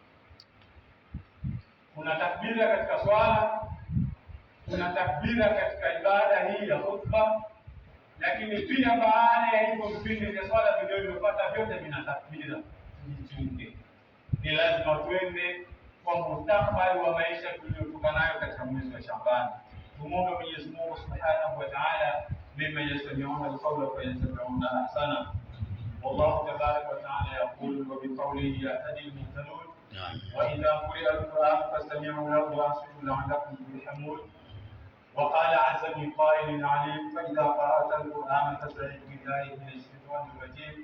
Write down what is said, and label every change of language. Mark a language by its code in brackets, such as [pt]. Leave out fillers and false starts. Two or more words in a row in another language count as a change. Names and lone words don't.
[sw] Kuna takbira katika swala, kuna takbira katika ibada hii ya khutba, lakini pia baada ya hivyo vipindi vya swala vilivyofuata vyote vina takbira. Tujichunge, ni lazima twende kwa mustakbali wa maisha tuliyotoka nayo katika mwezi wa Shaaban. Tumuombe Mwenyezi Mungu [ar] سبحانه وتعالى ممن يستمعون القول فيتبعون أحسنه. والله تبارك وتعالى يقول وبقوله يهتدي المهتدون وإذا قرئ القرآن فاستمعوا له وأنصتوا لعلكم ترحمون. وقال عز من قائل عليم فإذا قرأت القرآن فاستعذ بالله من الشيطان الرجيم.